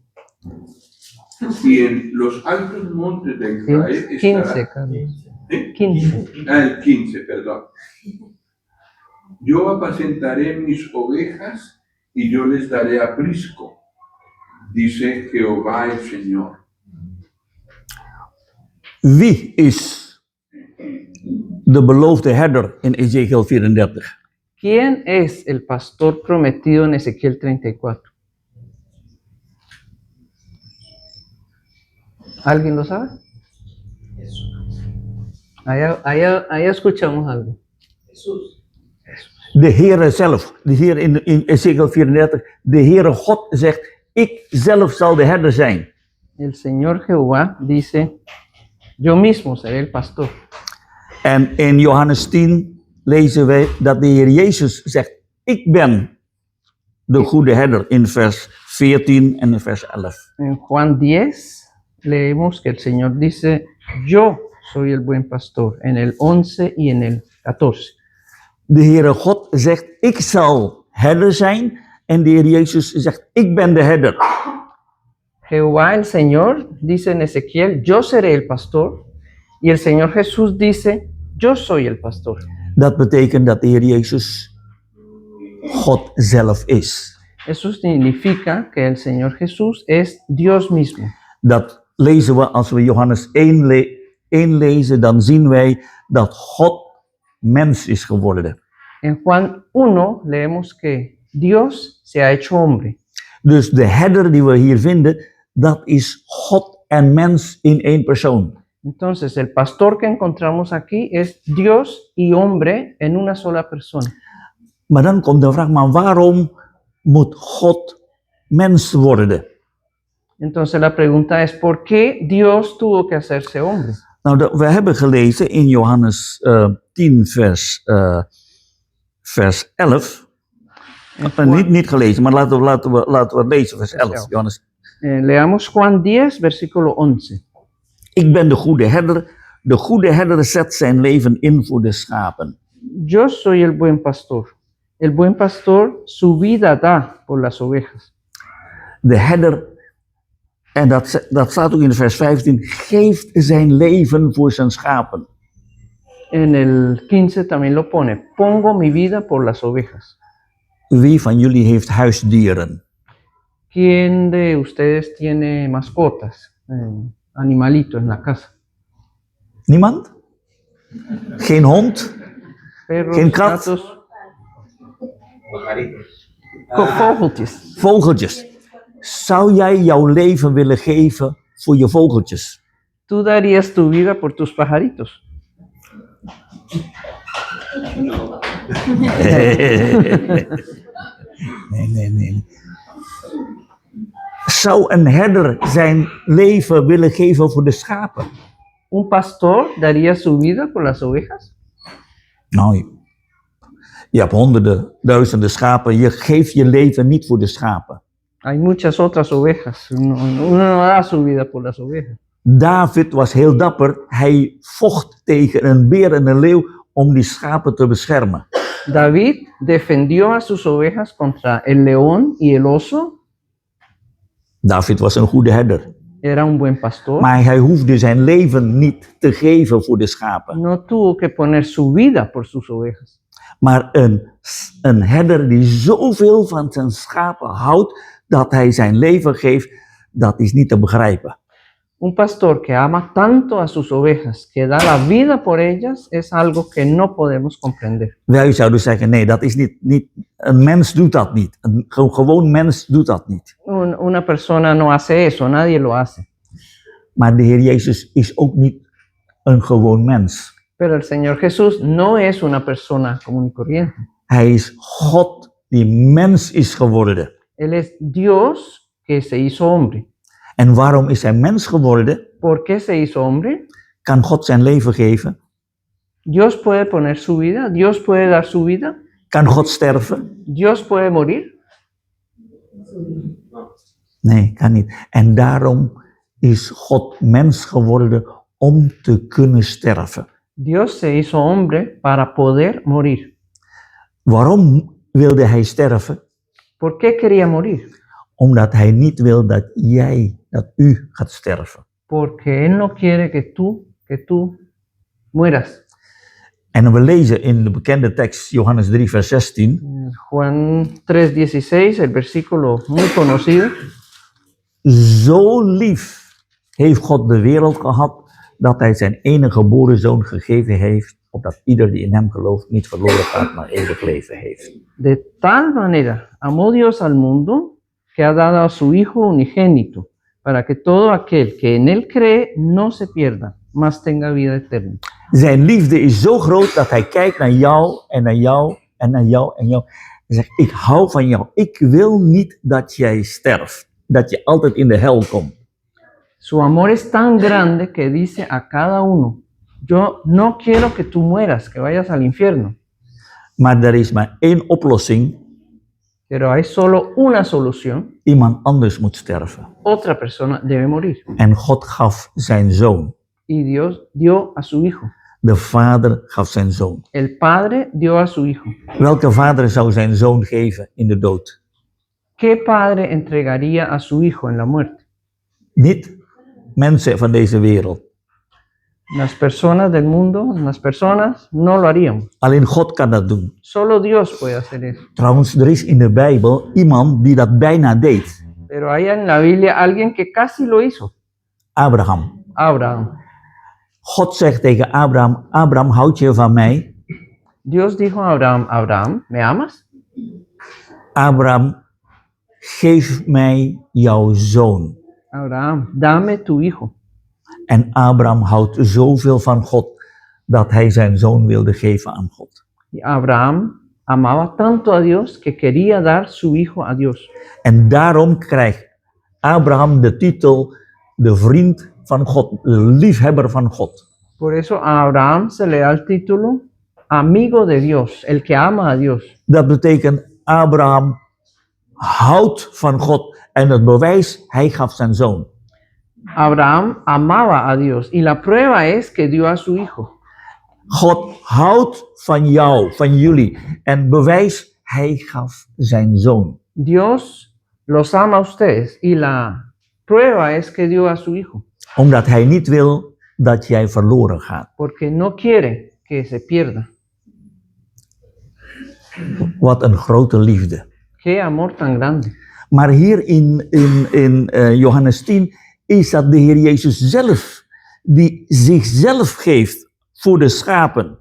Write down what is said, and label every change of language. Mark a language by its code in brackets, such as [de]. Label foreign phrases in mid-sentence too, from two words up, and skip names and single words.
[es] y en los altos montes de Israel 15, estará. Carlos. ¿Eh? 15. El 15, perdón. Yo apacentaré mis ovejas y yo les daré aprisco, dice Jehová el Señor. [nl] Wie is de beloofde herder in Ezekiel 34? [es] ¿Quién es el pastor prometido en Ezequiel 34? ¿Alguien lo sabe? Allá escuchamos algo. [nl] De Heere zelf, de Heer in Ezekiel 34, de Heere God zegt, ik zelf zal de herder zijn. [es] El Señor Jehová dice, yo mismo seré el pastor. [nl] En in Johannes 10 lezen wij dat de Heer Jezus zegt, ik ben de goede herder in vers 14 en in vers 11. [es] En Juan 10 leemos que el Señor dice, yo soy el buen pastor, en el 11 y en el 14. [nl] De Heere God zegt, ik zal herder zijn. En de Heer Jezus zegt, ik ben de herder. [es] Jehová el Señor dice en Ezequiel, yo seré el pastor. Y el Señor Jesús dice, yo soy el pastor. [nl] Dat betekent dat de Heer Jezus God zelf is. [es] Eso significa que el Señor Jesús es Dios mismo. [nl] Dat lezen we als we Johannes 1 lezen, dan zien wij dat God mens is geworden. [es] En Juan 1 leemos que Dios se ha hecho hombre. [nl] Dus de herder die we hier vinden, dat is God en mens in één persoon. [es] Entonces, el pastor que encontramos aquí es Dios y hombre en una sola persona. [nl] Maar dan komt de vraag, maar waarom moet God mens worden? [es] Entonces, la pregunta es, ¿por qué Dios tuvo que hacerse hombre? [nl] Nou, we hebben gelezen in Johannes 10 vers 11. Niet gelezen, maar laten we het lezen, vers 11. Johannes. [es] Leamos Juan 10, versículo 11. [nl] Ik ben de goede herder. De goede herder zet zijn leven in voor de schapen. [es] Yo soy el buen pastor. El buen pastor su vida da por las ovejas. [nl] De herder, en dat staat ook in vers 15, geeft zijn leven voor zijn schapen. [es] En el 15 también lo pone, pongo mi vida por las ovejas. [nl] Wie van jullie heeft huisdieren? [es] ¿Quién de ustedes tiene mascotas, animalitos en la casa? [nl] Niemand? Geen hond? [es] Perros, [nl] Geen kat? [es] gatos, vogeltjes. [nl] Vogeltjes. Zou jij jouw leven willen geven voor je vogeltjes? [es] ¿Tú darías tu vida por tus pajaritos? [nl] Nee. Zou een herder zijn leven willen geven voor de schapen? [es] ¿Un pastor daría su vida por las ovejas? [nl] Nou, je hebt honderden, duizenden schapen. Je geeft je leven niet voor de schapen. [es] Hay muchas otras ovejas. Uno no da su vida por las ovejas. [nl] David was heel dapper. Hij vocht tegen een beer en een leeuw om die schapen te beschermen. [es] David defendió a sus ovejas contra el león y el oso. [nl] David was een goede herder. [es] Era un buen pastor. [nl] Maar hij hoefde zijn leven niet te geven voor de schapen. [es] No tuvo que poner su vida por sus ovejas. [nl] Maar een herder die zoveel van zijn schapen houdt, dat hij zijn leven geeft, dat is niet te begrijpen. [es] Un pastor que ama tanto a sus ovejas, que da la vida por ellas, es algo que no podemos comprender. [nl] Wij zouden zeggen, nee, dat is niet een mens doet dat niet. Een gewoon mens doet dat niet. [es] Una persona no hace eso, nadie lo hace. [nl] Maar de Heer Jezus is ook niet een gewoon mens. [es] Pero el Señor Jesús no es una persona común y corriente. [nl] Hij is God die mens is geworden. [es] Él es Dios que se hizo hombre. [nl] En waarom is hij mens geworden? [es] ¿Por qué se hizo hombre? [nl] Kan God zijn leven geven? [es] Dios puede poner su vida, Dios puede dar su vida, [nl] Kan God sterven? [es] Dios puede morir. [nl] Nee, kan niet. En daarom is God mens geworden om te kunnen sterven. [es] Dios se hizo hombre para poder morir. [nl] Waarom wilde hij sterven? [es] ¿Por qué quería morir? [nl] Omdat hij niet wil dat u gaat sterven. [es] Porque Él no quiere que tú mueras. [nl] En we lezen in de bekende tekst Johannes 3 vers 16. [es] Juan 3:16, el versículo muy conocido. [nl] Zo lief heeft God de wereld gehad dat hij zijn enige geboren zoon gegeven heeft, opdat ieder die in hem gelooft niet verloren gaat, maar eeuwig leven heeft. [es] De tal manera amó Dios al mundo que ha dado a su Hijo unigénito, para que todo aquel que en Él cree no se pierda, mas tenga vida eterna. [nl] Zijn liefde is zo groot dat hij kijkt naar jou en naar jou en naar jou en jou. En zegt, ik hou van jou. Ik wil niet dat jij sterft. Dat je altijd in de hel komt. [es] Su amor es tan grande que dice a cada uno, yo no quiero que tú mueras, que vayas al infierno. [nl] Maar er is maar één oplossing. [es] Pero hay solo una solución. [nl] Iemand anders moet sterven. [es] Otra persona debe morir. [nl] En God gaf zijn zoon. [es] Y Dios dio a su Hijo. [nl] De vader gaf zijn zoon. [es] El Padre dio a su Hijo. [nl] Welke vader zou zijn zoon geven in de dood? [es] ¿Qué padre entregaría a su Hijo en la muerte? [nl] Niet mensen van deze wereld. [es] Las personas del mundo, las personas no lo harían. [nl] Alleen God kan dat doen. [es] Solo Dios puede hacer eso. [nl] Trouwens, er is in de Bijbel iemand die dat bijna deed. [es] Pero hay en la Biblia alguien que casi lo hizo. [nl] Abraham. [es] Abraham. [nl] God zegt tegen Abraham, Abraham, houd je van mij? [es] Dios dijo a Abraham, Abraham, ¿me amas? [nl] Abraham, geef mij jouw zoon. [es] Abraham, dame tu hijo. [nl] En Abraham houdt zoveel van God dat hij zijn zoon wilde geven aan God. [es] Y Abraham amaba tanto a Dios que quería dar su hijo a Dios. [nl] En daarom krijgt Abraham de titel de vriend van God, de liefhebber van God. [es] Por eso a Abraham se le da el título amigo de Dios, el que ama a Dios. [nl] Dat betekent Abraham houdt van God en het bewijs, hij gaf zijn zoon. [es] Abraham amaba a Dios y la prueba es que dio a su hijo. [nl] God houdt van jou, van jullie en bewijs, hij gaf zijn zoon. [es] Dios los ama a ustedes y la prueba es que dio a su hijo, [nl] Omdat hij niet wil dat jij verloren gaat. [es] porque no quiere que se pierda. [nl] Wat een grote liefde. [es] Qué amor tan grande. [nl] Maar hier in Johannes 10 is dat de Heer Jezus zelf die zichzelf geeft voor de schapen.